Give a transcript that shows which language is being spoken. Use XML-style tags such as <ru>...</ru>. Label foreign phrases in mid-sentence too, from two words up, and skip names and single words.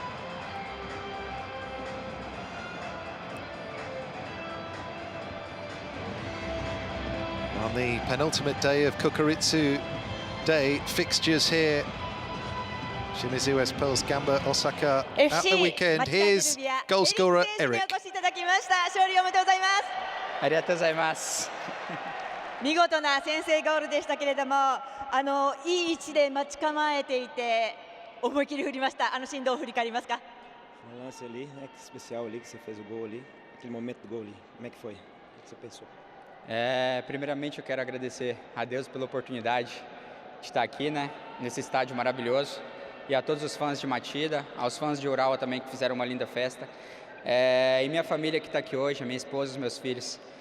<en>On the penultimate day of Kokuritsu Day, fixtures here. Shimizu S Pulse, Gamba, Osaka at the weekend. Here's goal scorer Eric.</en> <ja>ありがとうございます。 見事な先制ゴールでしたけれども、いい位置で待ち構えていて思い切り振りました。シーンどう振り返りますか？</ja> <pt>Um lance ali, né, que especial ali, que você fez o gol ali, aquele momento do gol ali, como é que foi? O que você pensou? Primeiramente eu quero agradecer a Deus pela oportunidade de estar aqui, né, nesse estádio maravilhoso, e a todos os fãs de Machida, aos fãs de Urawa também que fizeram uma linda festa, e minha família que está aqui hoje, a minha esposa e os meus filhos.</pt>